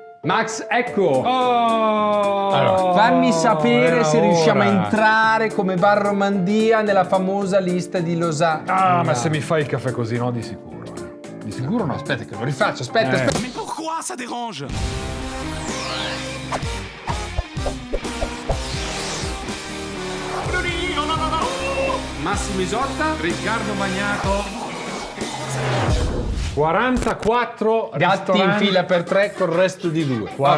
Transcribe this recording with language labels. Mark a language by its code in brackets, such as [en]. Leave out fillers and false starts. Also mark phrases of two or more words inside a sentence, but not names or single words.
[it] Max, ecco. Oh, Allora, fammi sapere se riusciamo a entrare come Bar Romandia nella famosa lista di Losanna. Ah, ma se mi fai il caffè così, no, di sicuro. Di sicuro no. Aspetta che lo rifaccio, aspetta. [fr] Mais pourquoi ça dérange? [it] Massimo Isotta, Riccardo Magnato. 44 gatti in ristoranti, fila per 3 col resto di 2.